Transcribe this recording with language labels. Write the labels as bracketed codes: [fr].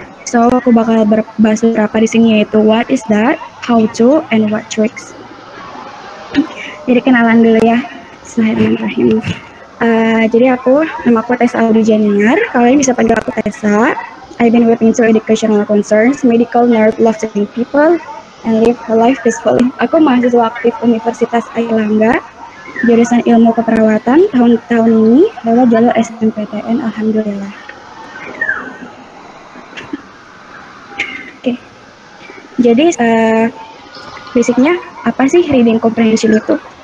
[id] So aku bakal bahas beberapa di sini, yaitu [en] what is that, how to, and what tricks. [id] Jadi kenalan dulu ya. Bismillahirrahmanirrahim. Jadi nama aku Tessa Audi Janiar. Kalian bisa panggil aku Tessa. [en] I've been working into educational concerns, medical nerd, love serving people, and live her life peacefully. [id] Aku mahasiswa aktif Universitas Airlangga, jurusan ilmu keperawatan tahun ini lewat jalur SNMPTN. Alhamdulillah. Oke. Jadi basicnya apa sih reading comprehension itu?